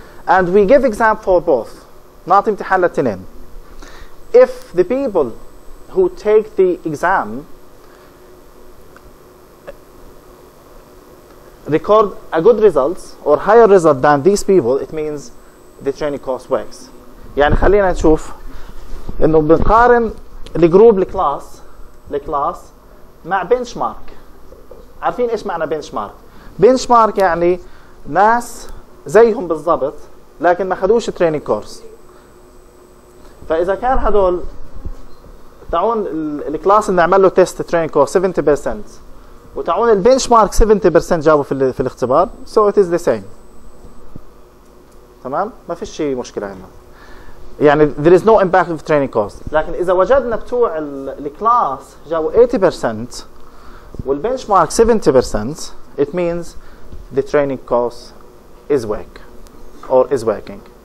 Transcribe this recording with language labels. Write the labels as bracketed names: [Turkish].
[English] And we give exam for both. [Arabic] نعطي امتحان للتنين. [English] If the people who take the exam record a good results or higher result than these people, it means the training course works. [Arabic] يعني خلينا نشوف انه بنقارن الجروب الكلاس مع بنش مارك. عارفين ايش معنى بنش مارك؟ بنش مارك يعني ناس زيهم بالضبط لكن ما خدوش تريننج كورس. فاذا كان هدول تعون الكلاس اللي نعمل له تيست تريننج كورس 70% وتعون البنش مارك 70% جابوا في الاختبار [English] so it is the same. [Arabic] تمام؟ ما فيش شيء مشكله هنا. [English] يعني there is no impact of training course. [Arabic] لكن اذا وجدنا بتوع الكلاس جابوا 80% والبنش مارك 70% [English] it means the training course is working.